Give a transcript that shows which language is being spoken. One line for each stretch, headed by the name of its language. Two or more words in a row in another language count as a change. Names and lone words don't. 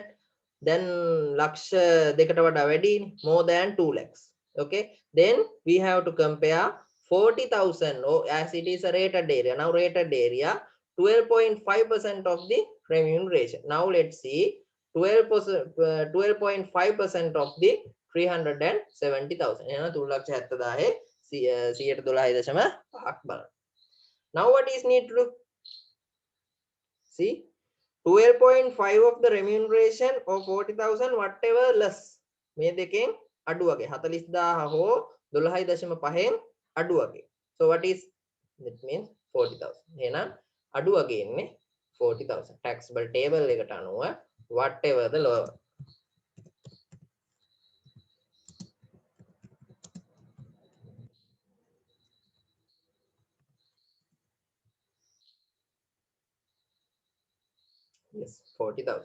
English: Then
Sinhala: ලක්ෂ දෙකට වඩා වැඩි,
English: more than 2 lakhs. Okay, then we have to compare 40,000 as it is a rated area. Now rated area 12.5% of the remuneration. Now let's see 12.5% of the 370,000.
Sinhala: එහෙනම් 3,70,000 112.5 බලන්න.
English: Now what is need to do? See, 12.5 of the remuneration or 40,000 whatever less.
Sinhala: මේ දෙකෙන් අඩු වගේ 40,000 හෝ 12.5න් අඩු වගේ.
English: So what is that means 40,000.
Sinhala: එහෙනම් අඩු වගේ ඉන්නේ 40,000.
English: Taxable table
Sinhala: එකට අනුව
English: whatever the lower. Yes, 40,000.